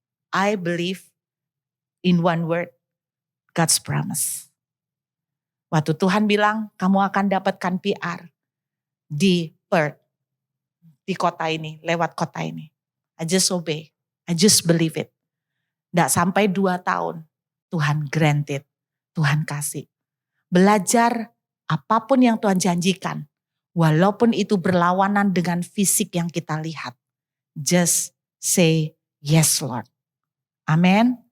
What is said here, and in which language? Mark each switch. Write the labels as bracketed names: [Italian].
[English] I believe in one word, God's promise. [Indonesian] Waktu Tuhan bilang, kamu akan dapatkan PR di Perth, di kota ini, lewat kota ini. [English] I just obey, I just believe it. [Indonesian] Nggak sampai 2 tahun, Tuhan granted, Tuhan kasih. Belajar apapun yang Tuhan janjikan, walaupun itu berlawanan dengan fisik yang kita lihat. [English] Just say yes Lord. Amin.